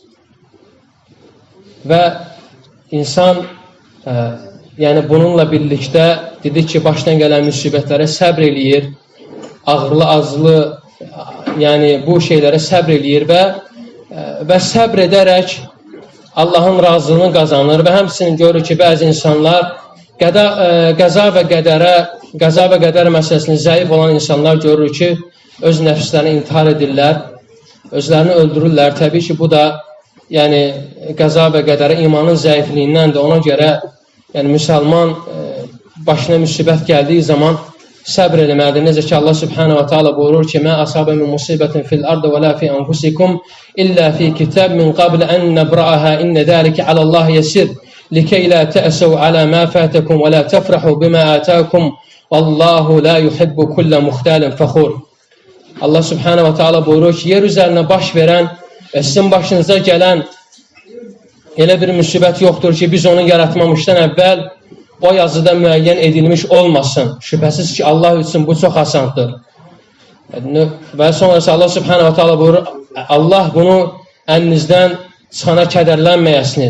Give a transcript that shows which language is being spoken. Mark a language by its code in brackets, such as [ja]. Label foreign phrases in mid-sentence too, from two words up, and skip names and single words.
[az] Və insan yəni bununla birlikdə dedik ki, başdan gələn müsibətlərə səbr eləyir, ağırlı, azlı, yəni bu şeylərə səbr eləyir və səbr edərək Allahın razılığını qazanır və həmçinin görür ki, bəzi insanlar qəza və qədər məsələsində zəif olan insanlar görür ki, öz nəfslərini intihar edirlər, özlərini öldürürlər. Təbii ki, bu da yəni qəza və qədərə imanın zəifliyindəndir. Ona görə yəni müsəlman başına müsibət gəldiyi zaman səbr eləməlidir. Necə ki, [ar] الله سبحانه وتعالى [az] buyurur ki, [ar] "ما أصاب من مصيبة في الأرض ولا في أنفسكم إلا في كتاب من قبل أن نبرأها إن ذلك على الله يسير لكيلا تأسوا على ما فاتكم ولا تفرحوا بما آتاكم والله لا يحب كل مختال فخور." الله سبحانه وتعالى [az] buyurur ki, yer üzərinə baş verən və sizin başınıza gələn elə bir müsibət yoxdur ki, biz onu yaratmamışdan əvvəl o yazıda müəyyən edilmiş olmasın. Şübhəsiz ki, Allah üçün bu çox asandır. Və sonrası [ar] الله سبحانه وتعالى [az] buyurur, Allah bunu əlinizdən çıxana kədərlənməyəsiniz.